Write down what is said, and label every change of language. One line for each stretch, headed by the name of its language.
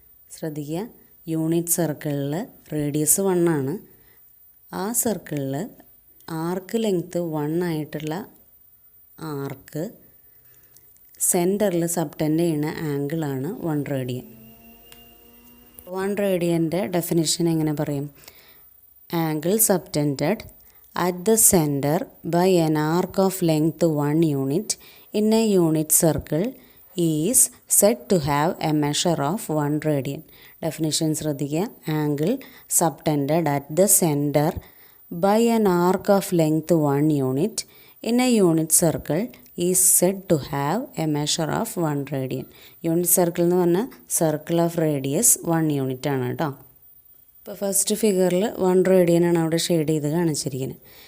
Malayalam: ശ്രദ്ധിക്കുക, യൂണിറ്റ് സർക്കിളിൽ റേഡിയസ് 1 ആണ്. ആ സർക്കിളിൽ ആർക്ക് ലെങ്ത്ത് 1 ആയിട്ടുള്ള ആർക്ക് സെൻറ്ററിൽ സബ്ടെൻഡ് ചെയ്യുന്ന ആംഗിളാണ് 1 റേഡിയൻ. 1 റേഡിയൻ്റെ ഡെഫിനിഷൻ എങ്ങനെ പറയും?
English: Angle subtended at the center by an arc of length 1 unit in a unit circle is said to have a measure of 1 radian.
Malayalam: Definition ശ്രദ്ധിക്കുക.
English: Angle subtended at the center by an arc of length 1 unit in a unit circle is said to have a measure of 1 radian. Unit circle
Malayalam: എന്ന് പറഞ്ഞാൽ
English: circle of radius 1 unit
Malayalam: ആണ് കേട്ടോ. ഇപ്പോൾ first ഫിഗറിൽ 1 റേഡിയനാണ് അവിടെ shade ചെയ്ത് കാണിച്ചിരിക്കുന്നത്.